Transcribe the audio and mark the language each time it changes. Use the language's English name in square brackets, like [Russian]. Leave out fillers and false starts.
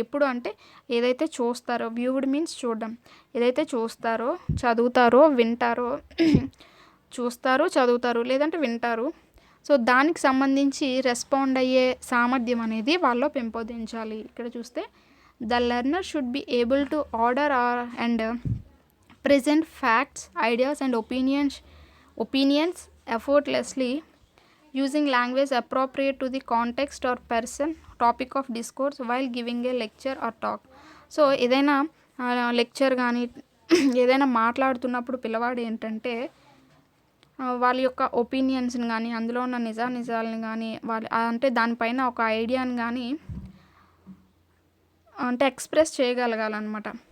[Telugu] ఎప్పుడు అంటే ఏదైతే చూస్తారో, వ్యూడ్ మీన్స్ చూడడం, ఏదైతే చూస్తారో, చదువుతారో, వింటారో చూస్తారు, చదువుతారు లేదంటే వింటారు, సో దానికి సంబంధించి రెస్పాండ్ అయ్యే సామర్థ్యం అనేది వాళ్ళలో పెంపొందించాలి. ఇక్కడ చూస్తే [English] The learner should be able to order and present facts, ideas and opinions effortlessly using language appropriate to the context or person, topic of discourse while giving a lecture or talk. [Telugu] So ఏదైనా lecture కానీ ఏదైనా మాట్లాడుతున్నప్పుడు పిల్లవాడు ఏంటంటే వాళ్ళ యొక్క ఒపీనియన్స్ని కానీ అందులో ఉన్న నిజాలను కానీ అంటే దానిపైన ఒక ఐడియాని కానీ అంటే ఎక్స్ప్రెస్ చేయగలగాలన్నమాట.